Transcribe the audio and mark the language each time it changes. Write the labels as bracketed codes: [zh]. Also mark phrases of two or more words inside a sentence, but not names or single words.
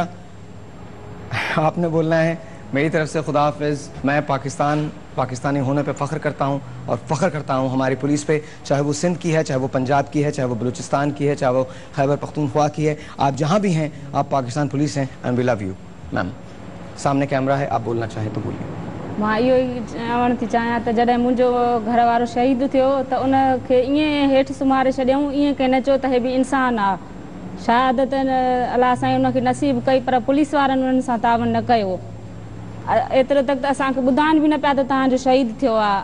[ur] آپ نے بولنا ہے میری طرف سے خدا حافظ. میں پاکستانی ہونے پہ فخر کرتا ہوں, اور فخر کرتا ہوں ہماری پولیس پہ, چاہے وہ سندھ کی ہے, چاہے وہ پنجاب کی ہے, چاہے وہ بلوچستان کی ہے, چاہے وہ خیبر پختونخوا کی ہے. آپ جہاں بھی ہیں, آپ پاکستان پولیس ہیں, [en] and we love you. [ur] میم سامنے کیمرہ ہے, آپ بولنا چاہیں تو بولیے. [sd] मां इहो ई चवणु थी चाहियां त जॾहिं मुंहिंजो घर वारो शहीद थियो त उनखे ईअं हेठि सुम्हारे छॾियऊं, ईअं कंहिं न चयो त हे बि इंसानु आहे. शहादत अलाह साईं उनखे नसीब कई, पर पुलिस वारनि उन्हनि सां तावन न कयो. एतिरो तक त असांखे ॿुधाइनि बि न पिया त तव्हांजो शहीद थियो आहे.